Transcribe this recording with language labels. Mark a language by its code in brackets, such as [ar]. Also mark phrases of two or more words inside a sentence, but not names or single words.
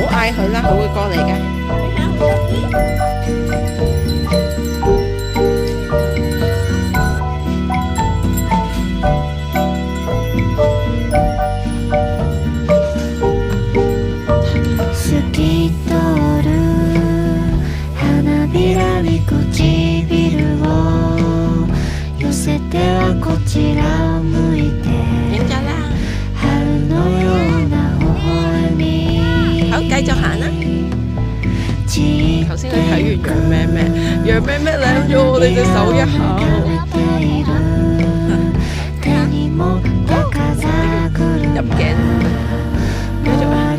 [yue] 俾佢啦，佢會過嚟嘅。 [ja] 透き通る花びらに唇を寄せてはこちらを向いて [yue] 影咗啦， [ja] 春のような微笑み。 [yue] 好，繼續行啦。頭先你睇完楊咩咩，楊咩咩舐咗我哋隻手一口。入鏡，繼續啊！